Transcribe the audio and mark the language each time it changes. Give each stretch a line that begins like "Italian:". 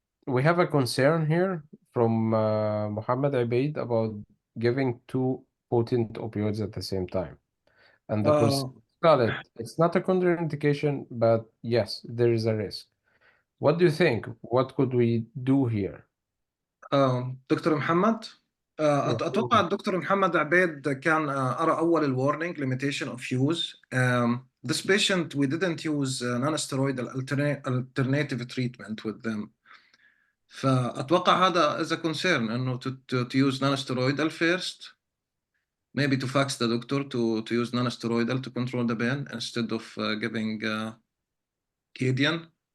English: We have a concern here from Mohamed Abeid about giving two potent opioids at the same time, and the concern, it's not a contraindication, but yes, there is a risk. What do you think? What could we do here?
Arabic: دكتور محمد اتوقع الدكتور محمد عبيد كان قرأ اول الورنينج
English: limitation of use. This patient we didn't use non-steroidal alternative treatment with them.
Arabic: فاتوقع هذا
English: is a concern انه to use non-steroidal first, maybe to fax the doctor to use non-steroidal to control the pain instead of giving Cadian.